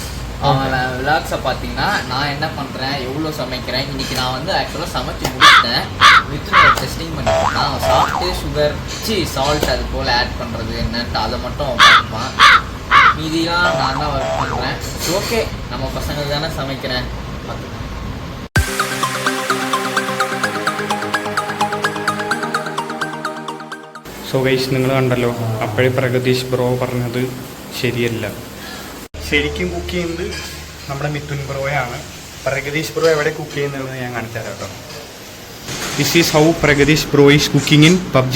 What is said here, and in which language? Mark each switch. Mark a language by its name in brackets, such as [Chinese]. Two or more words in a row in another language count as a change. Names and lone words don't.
[Tamil] அவன் விலாக்ஸை பார்த்தீங்கன்னா நான் என்ன பண்ணுறேன், எவ்வளோ சமைக்கிறேன். இன்றைக்கி நான் வந்து ஆக்சுவலாக சமைச்சு முடிச்சிட்டேன். வித்து டெஸ்டிங் பண்ணிட்டேன். அவன் சாப்பிட்டு சுகர் சால்ட் அது போல் ஆட் பண்ணுறது என்னன்ட்டு அதை மட்டும் அவன் பார்ப்பான். மீதியெல்லாம் நான் தான் ஒர்க் பண்ணுறேன். ஓகே, நம்ம பசங்களுக்கு தானே சமைக்கிறேன். [Malayalam] സോ ഗൈസ്, നിങ്ങൾ കണ്ടല്ലോ, അപ്പോഴേ പ്രഗതീഷ് ബ്രോ പറഞ്ഞത് ശരിയല്ല. ശരിക്കും കുക്ക് ചെയ്യുന്നത് നമ്മുടെ മിഥുൻ ബ്രോയാണ്. പ്രഗതീഷ് ബ്രോ എവിടെ കുക്ക് ചെയ്യുന്നത് ഞാൻ കാണിച്ചു തരാം കേട്ടോ. [English] This is how Pragatheesh bro is cooking in PUBG.